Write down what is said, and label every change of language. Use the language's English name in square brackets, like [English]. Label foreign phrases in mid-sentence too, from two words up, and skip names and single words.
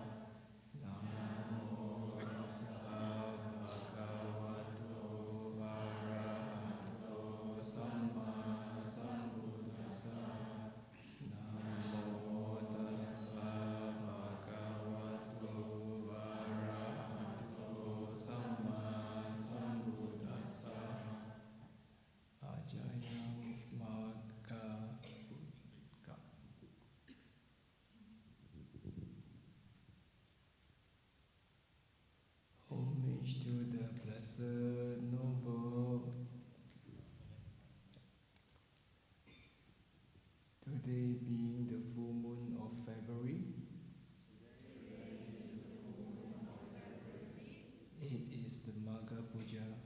[Pali] Namo Tassa Bhagavato Arahato Samma Sambuddhassa Namo Tassa Bhagavato Arahato Samma Sambuddhassa Ajayam Magha Puja. [English] Homage to the Blessed Noble. Today being the full moon of February, it is the Magha Puja,